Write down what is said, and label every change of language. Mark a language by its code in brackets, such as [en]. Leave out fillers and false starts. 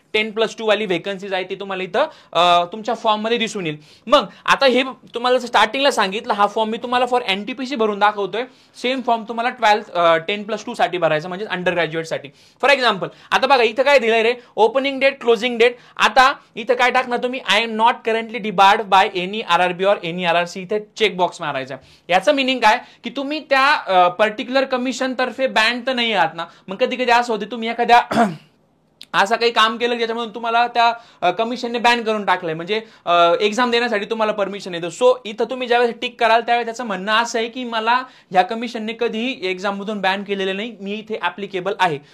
[mr] 10+2 वाली व्हेकन्सीज आहे ती तुम्हाला इथं तुमच्या फॉर्म मध्ये दिसून येईल. मग आता हे तुम्हाला स्टार्टिंगला सांगितलं, हा फॉर्म मी तुम्हाला फॉर एनटीपीसी भरून दाखवतोय. सेम फॉर्म तुम्हाला 10+2 साठी भरायचा, म्हणजे अंडर ग्रॅज्युएट साठी. फॉर एक्झाम्पल आता बघा इथं काय दिलंय रे, ओपनिंग डेट, क्लोजिंग डेट. आता इथं काय टाकणार तुम्ही? [en] I am not currently debarred by any RRB और any RRC. [mr] इथे चेक बॉक्स मारायचा. याचं मिनिंग काय की तुम्ही त्या पर्टिक्युलर कमिशन तर्फे बँड तर नाही आहात ना. मग कधी कधी असं होते तुम्ही एखाद्या असं काही काम केलं ज्याच्यामध्ये तुम्हाला त्या कमिशनने बॅन करून टाकलंय, म्हणजे एक्झाम देण्यासाठी तुम्हाला परमिशन येतं. सो इथं तुम्ही ज्यावेळेस टिक कराल त्यावेळेस त्याचं म्हणणं असं आहे की मला ह्या कमिशनने कधीही एक्झाममधून बॅन केलेलं नाही, मी इथे ऍप्लिकेबल आहे.